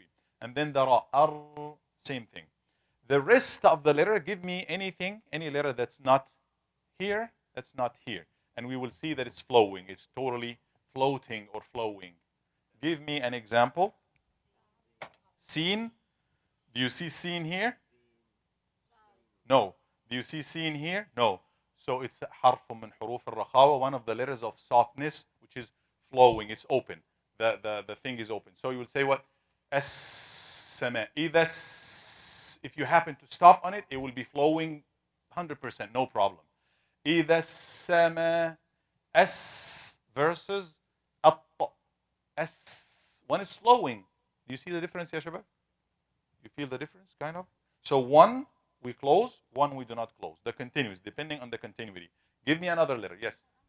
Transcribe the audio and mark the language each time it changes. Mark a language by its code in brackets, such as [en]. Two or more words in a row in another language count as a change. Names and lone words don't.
[en] And then the ra, ar, same thing. The rest of the letter, give me anything, any letter that's not here, that's not here. And we will see that it's flowing. It's totally floating or flowing. Give me an example. Seen. Do you see seen here? No. Do you see seen here? No. So it's [ar] حرف من حروف الرخاوة, [en] one of the letters of softness, which is flowing. It's open. The thing is open. So you will say what? As-sama. If you happen to stop on it, it will be flowing 100%, no problem. [ar] إذا السماء [en] as versus at. As. One is flowing. Do you see the difference, [ar] يا شباب? [en] You feel the difference, kind of? So one we close, one we do not close. The continuous, depending on the continuity. Give me another letter. Yes.